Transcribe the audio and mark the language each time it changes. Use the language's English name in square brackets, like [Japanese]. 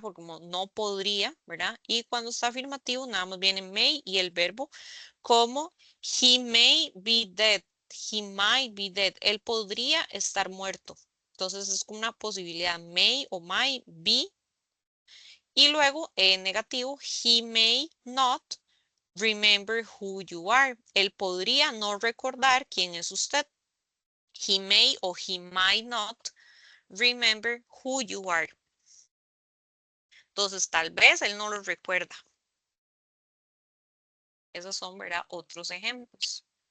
[Spanish] Porque como no podría, ¿verdad? Y cuando está afirmativo nada más viene may y el verbo como [English] he may be dead, he might be dead. [Spanish] Él podría estar muerto. Entonces es una posibilidad may o might be. Y luego en negativo, [English] he may not remember who you are. [Spanish] Él podría no recordar quién es usted. [English] He may o he might not remember who you are. [Spanish] Entonces, tal vez él no lo recuerda. Esos son, ¿verdad? Otros ejemplos.